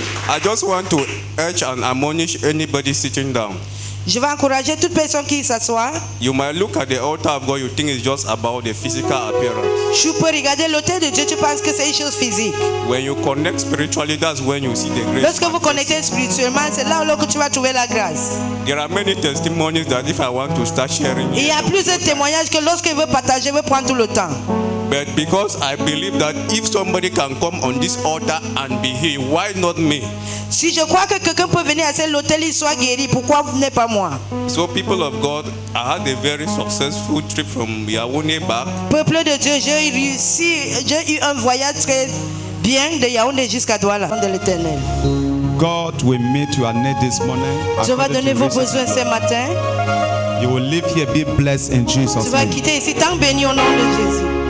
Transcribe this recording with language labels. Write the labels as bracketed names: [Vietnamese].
[English] I just want to urge and admonish anybody sitting down. [French] Je vais encourager toute personne qui s'assoit. [English] You might look at the altar of God, you think it's just about the physical appearance. [French] Tu peux regarder l'autel de Dieu, tu penses que c'est une chose physique. [English] When you connect spiritually, that's when you see the grace. [French] Lorsque vous connectez spirituellement, c'est là où tu vas trouver la grâce. [English] There are many testimonies that if I want to start sharing, [French] Il y a plusieurs témoignages que lorsque je veux partager, je veux prendre tout le temps. [English] but because I believe that if somebody can come on this altar and be healed, why not me? [French] Si je crois que quelqu'un peut venir à cet hôtel et soit guéri, pourquoi n'est pas moi? [English] So people of God, I had a very successful trip from Yaoundé back. [French] Peuple de Dieu, j'ai eu un voyage très bien de Yaoundé jusqu'à Douala, de l'Éternel. [English] God will meet your need this morning. [French] Dieu va [English] according to [French] vos [English] His [French] besoins ce matin. [English] You will live here, be blessed in [French] Tu [English] Jesus' [French] vas [English] name. [French] quitter ici tant béni au nom de Jésus.